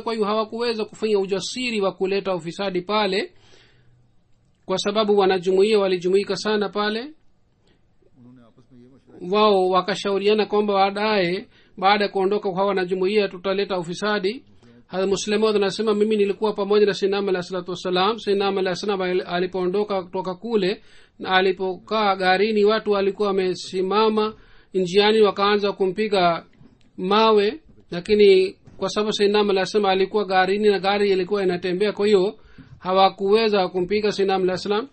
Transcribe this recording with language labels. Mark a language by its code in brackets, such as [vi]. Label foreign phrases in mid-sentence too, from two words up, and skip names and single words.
[sw] Kwa hiyo hawakuweza kufanya ujasiri wa kuleta ufisadi pale, kwa sababu wanajumuiya walijumuika sana pale. Wao wakashauriana kwamba baada ya kuondoka kwa wanajumuiya tutaleta ufisadi. Hadhrat Muslim Maud anasema mimi nilikuwa pamoja na Sayyidina [ar] عليه الصلاة والسلام. [sw] Sayyidina [ar] عليه السلام [sw] alipoondoka kutoka kule na alipokaa garini, watu walikuwa wamesimama njiani wakaanza kumpiga mawe, lakini kwa sababu Sayyidina [ar] عليه السلام [sw] alikuwa garini na gari ilikuwa inatembea, kwa hiyo hawakuweza kumpiga Sayyidina [ar] عليه السلام.